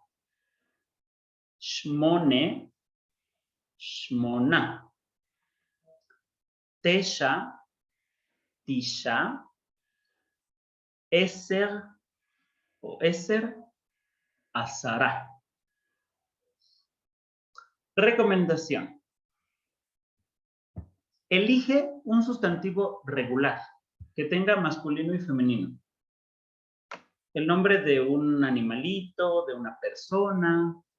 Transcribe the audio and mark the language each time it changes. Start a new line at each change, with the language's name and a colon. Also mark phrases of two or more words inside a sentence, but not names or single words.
Hebrew: שמונה, שמונה. תשע, תשע. עשר או עשר, עשרה.
Spanish: Recomendación. Elige un sustantivo regular que tenga masculino y femenino. El nombre de un animalito, de una persona.